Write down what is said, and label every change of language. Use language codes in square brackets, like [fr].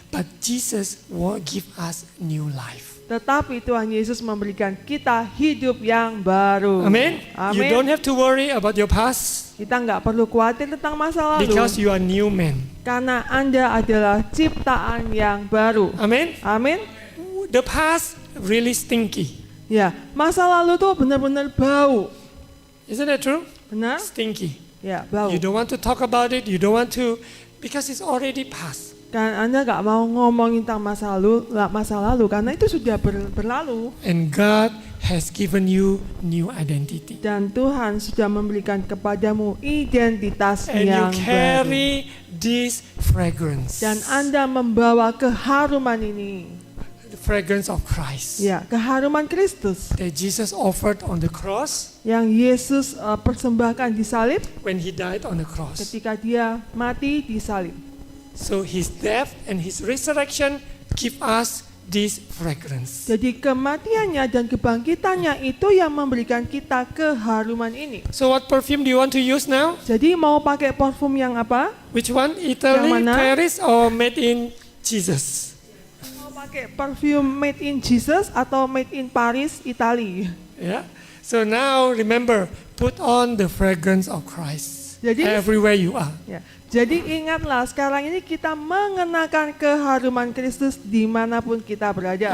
[en] But Jesus will give us new life. [id] Tetapi Tuhan Yesus memberikan kita hidup yang baru. [en] Amen. [id] Amin. [en] You don't have to worry about your past [id] Kita nggak perlu khawatir tentang masa lalu. [en] because you are new man. [id] Karena Anda adalah ciptaan yang baru. [en] Amen. [id] Amin. [en] The past really stinky. [id] Ya, masa lalu tuh benar-benar bau. [en] Isn't that true? [id] Benar? [en] Stinky. [id] Ya, bau. [en] You don't want to talk about it. You don't want to because it's already past. [id] Kan Anda nggak mau ngomongin tentang masa lalu karena itu sudah berlalu. [en] And God has given you new identity. [id] Dan Tuhan sudah memberikan kepadamu identitas [en] And you [id] yang baru. [en] carry this fragrance. [id] Dan Anda membawa keharuman ini. [en] The fragrance of Christ. [id] Ya, keharuman Kristus [en] That Jesus offered on the cross [id] yang Yesus persembahkan di salib [en] when He died on the cross. [id] ketika dia mati di salib. [en] So His death and His resurrection give us this fragrance. [id] Jadi kematiannya dan kebangkitannya itu yang memberikan kita keharuman ini. [en] So what perfume do you want to use now? [id] Jadi mau pakai parfum yang apa? [en] Which one? Italy, [id] Yang mana? [en] Paris, or made in Jesus? [id] Mau pakai perfume [en] made in Jesus [id] atau [en] made in Paris, Italy? Yeah. So now remember, put on the fragrance of Christ [id] Jadi- [en] everywhere you are. [id] Ya. Jadi ingatlah sekarang ini kita mengenakan keharuman Kristus dimanapun kita berada.